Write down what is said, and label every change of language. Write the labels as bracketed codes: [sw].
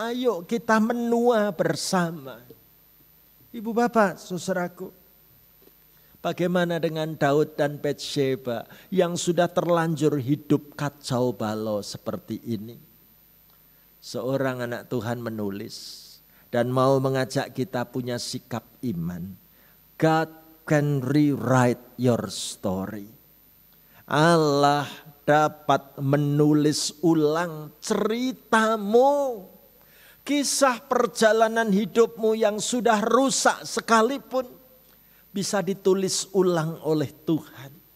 [id] Ayo kita menua bersama. Ibu bapak saudaraku, bagaimana dengan Daud dan Batsyeba yang sudah terlanjur hidup kacau balau seperti ini? Seorang anak Tuhan menulis dan mau mengajak kita punya sikap iman. [en] God can rewrite your story. [id] Allah dapat menulis ulang ceritamu. Kisah perjalanan hidupmu yang sudah rusak sekalipun bisa ditulis ulang oleh Tuhan.